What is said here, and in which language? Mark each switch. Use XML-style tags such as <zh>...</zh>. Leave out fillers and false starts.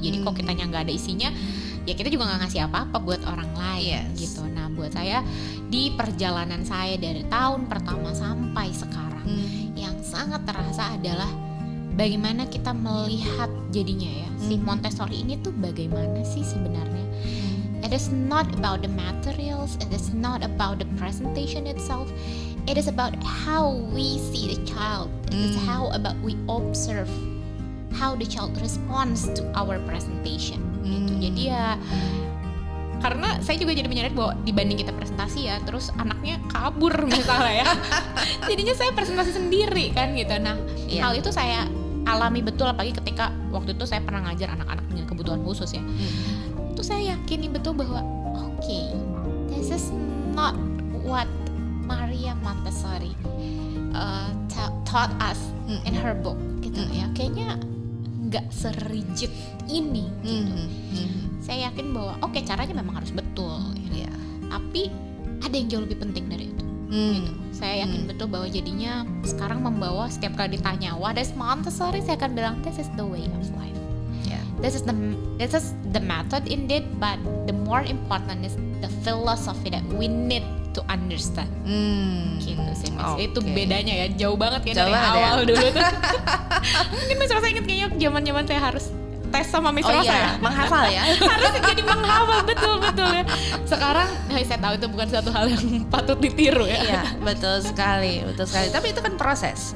<id>Jadi kok kitanya nggak ada isinya, ya kita juga nggak ngasih apa-apa buat orang lain gitu. Nah buat saya di perjalanan saya dari tahun pertama sampai sekarang, yang sangat terasa adalah bagaimana kita melihat jadinya ya si Montessori ini tuh bagaimana sih sebenarnya.</id> <en>It is not about the materials, it is not about the presentation itself. It is about how we see the child. It is how about we observe how the child responds to our presentation.</en> <id>Gitu. Jadi ya, karena saya juga jadi menyadari bahwa dibanding kita presentasi ya, terus anaknya kabur misalnya ya, jadinya saya presentasi sendiri kan gitu. Nah, hal itu saya alami betul, apalagi ketika waktu itu saya pernah ngajar anak-anak dengan kebutuhan khusus ya. Itu saya yakini betul bahwa</id> <en>okay, this is not what Maria Montessori taught us in her book</en> <id>gitu ya. Kayaknya nggak serigid ini gitu. Saya yakin bahwa caranya memang harus betul ya. Tapi ada yang jauh lebih penting dari itu gitu. Saya yakin betul bahwa jadinya sekarang membawa setiap kali ditanya</id> <en>what is Montessori,</en> <id>saya akan bilang</id> <en>this is the way of life. This is the method indeed, but the more important is the philosophy that we need to understand.</en> <id>Gitu sih Mas. Itu bedanya ya, jauh banget ya dari awal dulu tuh. Mungkin Mas Rosa inget kayaknya zaman-zaman saya harus tes sama Miss Rosa ya, menghafal ya. Harus jadi menghafal betul ya. Sekarang saya tahu itu bukan suatu hal yang patut ditiru ya. Iya, betul sekali. Tapi itu kan proses.</id>